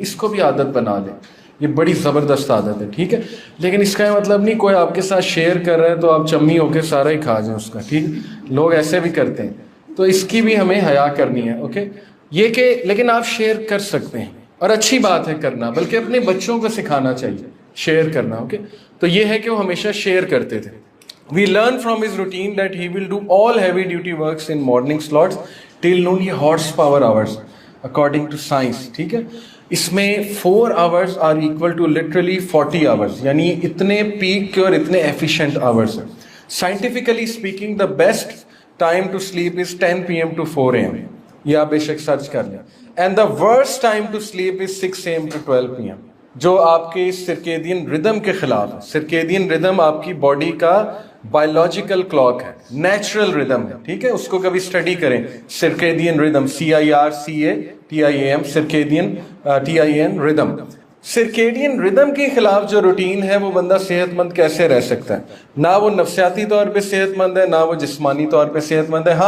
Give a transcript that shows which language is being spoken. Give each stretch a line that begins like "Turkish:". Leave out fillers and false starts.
Urdu: اس کو بھی عادت بنا لیں، یہ بڑی زبردست عادت ہے. ٹھیک ہے، لیکن اس کا مطلب نہیں کوئی آپ کے ساتھ شیئر کر رہا ہے تو آپ چمی ہو کے سارا ہی کھا جائیں اس کا. ٹھیک، لوگ ایسے بھی کرتے ہیں، تو اس کی بھی ہمیں حیا کرنی ہے. اوکے، یہ کہ لیکن آپ شیئر کر سکتے ہیں، اور اچھی بات ہے کرنا، بلکہ اپنے بچوں کو سکھانا چاہیے شیئر کرنا. اوکے، تو یہ ہے کہ وہ ہمیشہ شیئر کرتے تھے.
English: We learn from his routine that he will do all heavy duty works in morning slots till noon.
Urdu: یہ horse power hours
English: according to science.
Urdu: ٹھیک ہے، اس میں
English: 4 hours are equal to literally 40 hours،
Urdu: یعنی اتنے pack کے اور اتنے
English: efficient hours
Urdu: ہیں.
English: Scientifically speaking the best time to sleep is 10 PM to 4 AM.
Urdu: یہ آپ بے شک سرچ کر لیں.
English: And the worst time to sleep is 6 AM to 12 PM،
Urdu: جو آپ کے سرکیڈین ردم کے خلاف ہے. سرکیڈین ردم آپ کی باڈی کا بایولوجیکل کلاک ہے، نیچرل ردم ہے. ٹھیک ہے، اس کو کبھی اسٹڈی کریں. سرکیڈین ردم، CIRCATIAM، سرکیڈین TIN ردم. سرکیڈین ردم کے خلاف جو روٹین ہے وہ بندہ صحت مند کیسے رہ سکتا ہے؟ نہ وہ نفسیاتی طور پہ صحت مند ہے، نہ وہ جسمانی طور پہ صحت مند ہے.